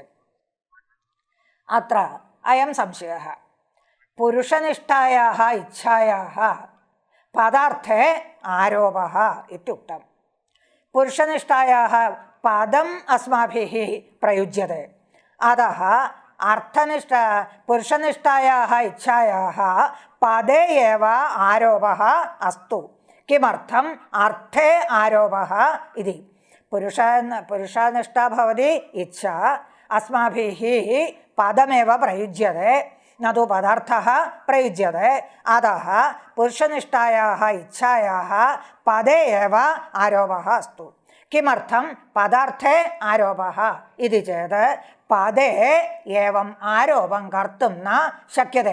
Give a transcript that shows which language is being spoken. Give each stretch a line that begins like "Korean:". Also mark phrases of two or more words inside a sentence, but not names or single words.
Sanskrit: अत्र अयं संशयः, पुरुषनिष्ठायाः इच्छायाः पदार्थे आरोपः इत्युक्तम्। पुरुषनिष्ठायाः पदम् अस्माभिः प्रयुज्यते। अतः അർത്ഥനിഷ്ഠ പുരുഷനിഷ്ഠായാः ഇച്ഛായാः പദേ ഏവ ആരോപः അസ്തു. കിമർത്ഥം അർത്ഥേ ആരോപः ഇതി. പുരുഷനിഷ്ഠा ഭവതി ഇച്ഛ. अस्माभिः पदमेव प्रयुज्यते न तु पदार्थः प्रयुज्यते. अतः पुरुषनिष्ठायाः इच्छायाः पदे एव आरोपः अस्तु. किमर्थं पदार्थे आरोपः इति चेत् पदे एवम् आरोपं कर्तुं न शक्यते.